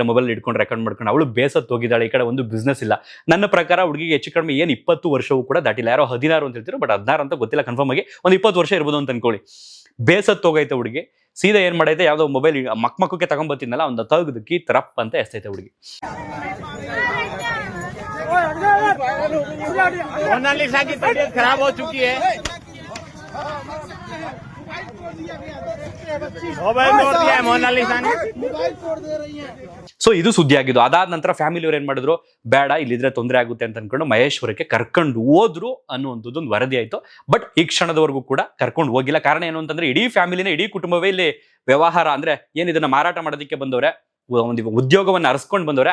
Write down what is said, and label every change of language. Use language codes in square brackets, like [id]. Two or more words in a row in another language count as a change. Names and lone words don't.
[kn] ಮೊಬೈಲ್ ಇಟ್ಕೊಂಡು ರೆಕಾರ್ಡ್ ಮಾಡ್ಕೊಂಡು ಅವಳು ಬೇಸತ್ತು ಹೋಗಿದ್ದಾಳೆ. ಈ ಕಡೆ ಒಂದು ಬಿಸ್ನೆಸ್ ಇಲ್ಲ. ನನ್ನ ಪ್ರಕಾರ ಹುಡುಗಿಗೆ ಹೆಚ್ಚು ಕಡಿಮೆ ಏನು 20 ವರ್ಷವೂ ಕೂಡ ದಾಟಿಲ್ಲ. ಯಾರೋ 16 ಅಂತ ಹೇಳ್ತಿರೋ, ಬಟ್ 16 ಅಂತ ಗೊತ್ತಿಲ್ಲ ಕನ್ಫರ್ಮ್ ಆಗಿ. ಒಂದು 20 ವರ್ಷ ಇರ್ಬೋದು ಅಂತ ಅನ್ಕೊಳ್ಳಿ. ಬೇಸತ್ತು ಹೋಗೈತೆ ಹುಡುಗಿ. ಸೀದಾ ಏನ್ ಮಾಡೈತೆ, ಯಾವುದೋ ಮೊಬೈಲ್ ಮಕ್ಕಕ್ಕೆ ತಗೊಂಡ್ಬತ್ತಿದ್ನಲ್ಲ ಒಂದು ತೆಗೆದಕ್ಕೆ ತರಪ್ ಅಂತ ಎಸ್ತೈತೆ ಹುಡುಗಿ. [hi] मोनालिसा की तबीयत खराब हो चुकी है, मोबाइल तोड़ दिया है मोनालिसा ने. [kn] ಸೊ ಇದು ಸುದ್ದಿ ಆಗಿದ್ದು. ಅದಾದ ನಂತರ ಫ್ಯಾಮಿಲಿ ಅವ್ರು ಏನ್ ಮಾಡಿದ್ರು, ಬೇಡ ಇಲ್ಲಿದ್ರೆ ತೊಂದರೆ ಆಗುತ್ತೆ ಅಂತ ಅನ್ಕೊಂಡು ಮಹೇಶ್ವರಕ್ಕೆ ಕರ್ಕೊಂಡು ಹೋದ್ರು ಅನ್ನುವಂಥದ್ದು ಒಂದು ವರದಿ ಆಯ್ತು. ಬಟ್ ಈ ಕ್ಷಣದವರೆಗೂ ಕೂಡ ಕರ್ಕೊಂಡು ಹೋಗಿಲ್ಲ. ಕಾರಣ ಏನು ಅಂತಂದ್ರೆ, ಇಡೀ ಫ್ಯಾಮಿಲಿನ, ಇಡೀ ಕುಟುಂಬವೇ ಇಲ್ಲಿ ವ್ಯವಹಾರ ಅಂದ್ರೆ ಏನ್ ಇದನ್ನ ಮಾರಾಟ ಮಾಡೋದಕ್ಕೆ ಬಂದವ್ರೆ, ಒಂದು ಉದ್ಯೋಗವನ್ನು ಅರಸ್ಕೊಂಡು ಬಂದವ್ರೆ.